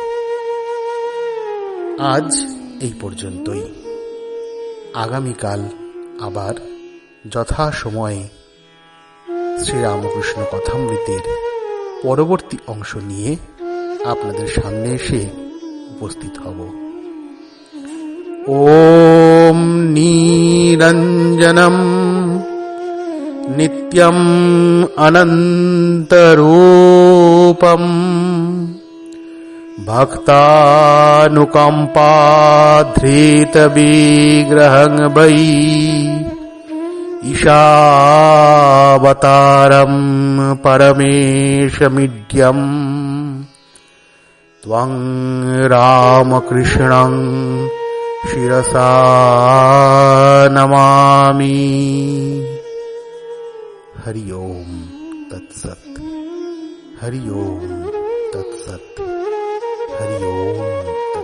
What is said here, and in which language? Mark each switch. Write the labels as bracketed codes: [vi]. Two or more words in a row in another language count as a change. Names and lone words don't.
[bn] আজ এই পর্যন্তই। আগামীকাল আবার যথাসময়ে শ্রীরামকৃষ্ণ কথামৃতের পরবর্তী অংশ নিয়ে আপনাদের সামনে এসে উপস্থিত হব। [sa] ওম নিরঞ্জনম নিত্যম অনন্তরূপম ভক্তানুকম্পাধৃত বিগ্রহং বৈ ঈশাবতারম পরমেশমিড্যম ত্বং রামকৃষ্ণং শিরসা নমামি। हरि ओम तत्सत। हरि ओम तत्सत। हरि ओम।